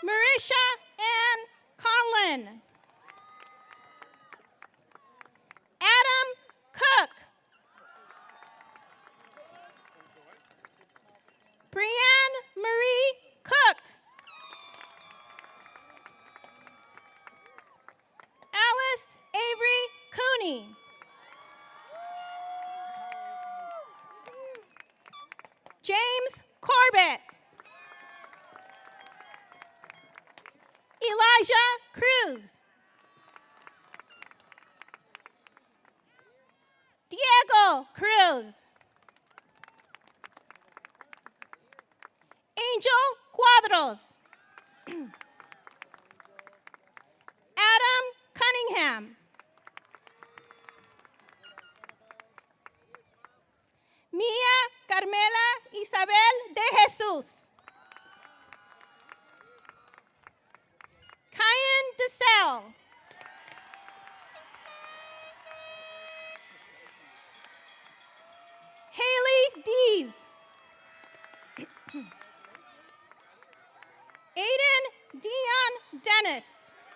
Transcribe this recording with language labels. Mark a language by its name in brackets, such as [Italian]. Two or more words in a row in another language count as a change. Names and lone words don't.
[English] Patricia Ann Conlon. Adam Cook. Brianne Marie Cook. Alice Avery Cooney. James Corbett. Elijah Cruz. Diego Cruz. Angel Cuadros. Adam Cunningham. Mia Carmela Isabel de Jesus. Kyan DeSalle. Haley Dees. Aiden Dion Dennis.